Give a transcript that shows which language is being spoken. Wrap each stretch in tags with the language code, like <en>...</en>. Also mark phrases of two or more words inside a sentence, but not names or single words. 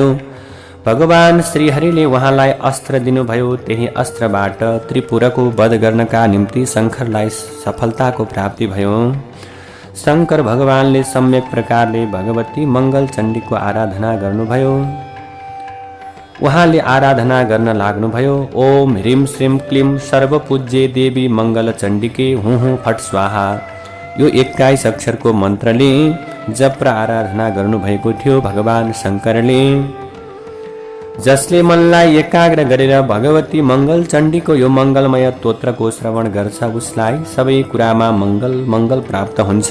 <ne>भगवान श्रीहरिले उहाँलाई अस्त्र दिनुभयो। त्यही अस्त्रबाट त्रिपुरको वध गर्नका निम्ति शङ्करलाई सफलताको प्राप्ति भयो। शङ्कर भगवानले सम्यक प्रकारले भगवती मङ्गल चण्डीको आराधना गर्नुभयो। उहाँले आराधना गर्न लाग्नुभयो।</ne> <sa>ओम ह्रीं श्रीं क्लीं सर्वपूज्ये देवी मङ्गल चण्डीके हुँ हुँ फट स्वाहा।</sa> <ne>यो 21 अक्षरको मन्त्रले जप र आराधना गर्नुभएको थियो भगवान शङ्करले। जसले मनलाई एकाग्र गरेर भगवती मङ्गल चण्डीको यो मङ्गलमय स्तोत्रको श्रवण गर्छ, उसलाई सबै कुरामा मङ्गल प्राप्त हुन्छ।</ne>